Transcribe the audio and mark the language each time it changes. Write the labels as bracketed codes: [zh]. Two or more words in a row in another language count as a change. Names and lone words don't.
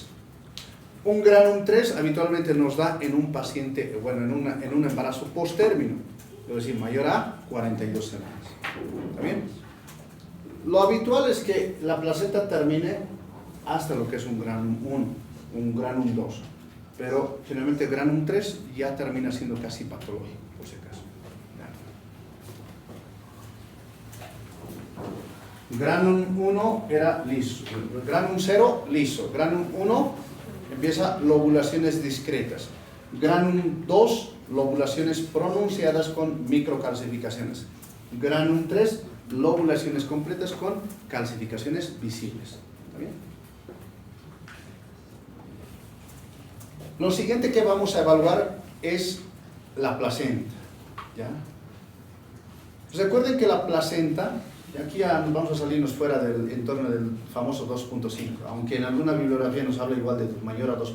[es] Un granum 3 habitualmente nos da en un paciente, bueno, en un embarazo posttérmino, es decir, mayor a 42 semanas. ¿Está bien? Lo habitual es que la placenta termine hasta lo que es un granum 1, un granum 2, pero generalmente granum 3 ya termina siendo casi patológico, por si acaso. Granum 1 era liso, granum 0 liso, granum 1 empieza lobulaciones discretas, granum 2 lobulaciones pronunciadas con microcalcificaciones, granum 3 lobulaciones completas con calcificaciones visibles. ¿Está bien? Lo siguiente que vamos a evaluar es la placenta. ¿Ya? Recuerden que la placenta, y aquí ya vamos a salirnos fuera del entorno del famoso 2.5, aunque en alguna bibliografía nos habla igual de mayor a 2.5.